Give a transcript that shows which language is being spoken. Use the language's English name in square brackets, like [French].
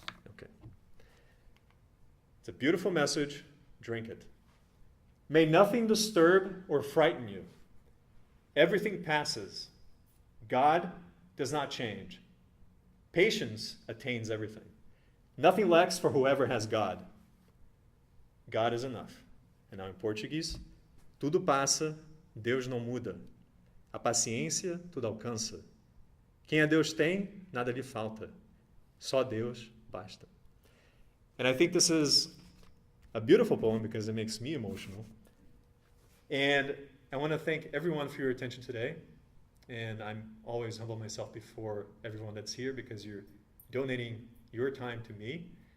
[English] Okay. It's a beautiful message. Drink it. May nothing disturb or frighten you. Everything passes. God does not change. Patience attains everything. Nothing lacks for whoever has God. God is enough. And now in Portuguese, [Portuguese] tudo passa, Deus não muda. A paciência tudo alcança. Quem a Deus tem, nada lhe falta. Só Deus basta. [English] And I think this is a beautiful poem because it makes me emotional. And I want to thank everyone for your attention today. And I'm always humble myself before everyone that's here because you're donating your time to me.